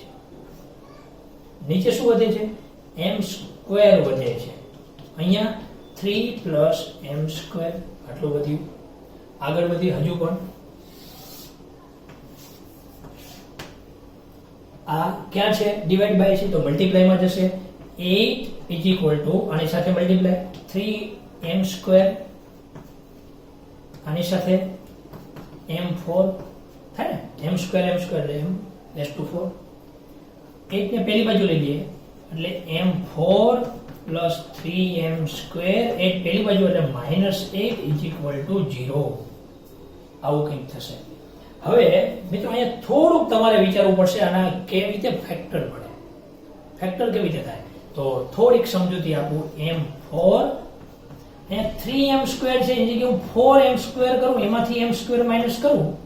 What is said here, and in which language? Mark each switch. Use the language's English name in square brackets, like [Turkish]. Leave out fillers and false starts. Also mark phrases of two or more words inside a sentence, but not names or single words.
[Gujarati] નીચે શું વધે છે? m² વધે છે. અહીંયા [English] 3 plus m². [Gujarati] આટલું વધ્યું. આગળ વધી હજુ પણ આ ક્યાં છે? [English] divide by [Gujarati] છે તો મલ્ટીપ્લાય માં જશે. [English] 8 is equal to [Gujarati] આની સાથે મલ્ટીપ્લાય 3m² આની સાથે m4 થાય ને, m² એટલે [English] m raised to 4. [Gujarati] 8 ને પહેલી બાજુ લઈ લઈએ એટલે m4 plus 3m². 8 પહેલી બાજુ એટલે -8 [English] is equal to [Gujarati] 0. આવું કંઈક થશે. હવે મિત્રો અહીંયા થોડુંક તમારે વિચારવું પડશે આના કેવી રીતે ફેક્ટર પડે. ફેક્ટર કેવી રીતે થાય? તો થોડીક સમજૂતી આપું. m4 અહીંયા 3m² છે, એની જગ્યાએ હું 4m² કરું, એમાંથી m² માઈનસ કરું.